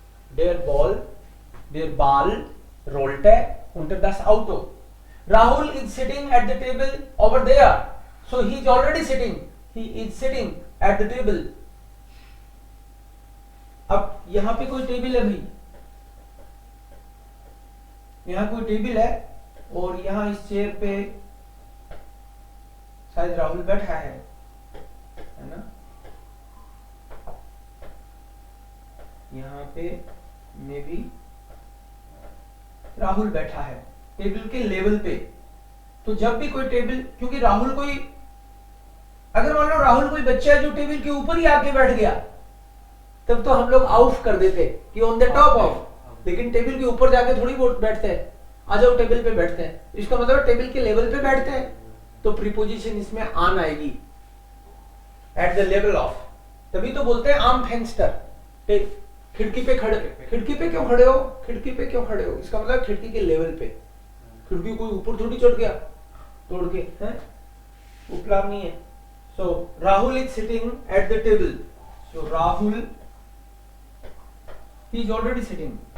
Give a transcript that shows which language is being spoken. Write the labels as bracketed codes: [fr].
[de] Der Ball rollte unter das Auto. [en] Rahul is sitting at the table over there. So he is already sitting. He is sitting at the table. [hi] अब यहां पे कोई table है भाई, यहां कोई table है और यहां इस चेयर पे शायद राहुल बैठा है ना, यहां पे मे बी राहुल बैठा है टेबल के लेवल पे. तो जब भी कोई टेबल, क्योंकि राहुल कोई, अगर मान लो राहुल कोई बच्चा है जो टेबल के ऊपर ही आके बैठ गया, तब तो हम लोग आउट कर देते कि [en] on the top of, [hi] लेकिन टेबल के ऊपर जाके थोड़ी बहुत बैठते हैं, आ जाओ टेबल पे बैठते हैं, इसका मतलब टेबल के लेवल पे बैठते हैं, तो प्रीपोजिशन इसमें आन आएगी, [en] At the level of. [hi] तभी तो बोलते हैं [de] आम फेंस्टर, [hi] खिड़की पे खड़े, खिड़की पे क्यों खड़े हो, खिड़की पे क्यों खड़े हो, इसका मतलब खिड़की के लेवल पे. खिड़की कोई ऊपर थोड़ी चढ़ गया तोड़ के, हैं ऊपर नहीं है. [en] So Rahul is sitting at the table. So Rahul he is already sitting.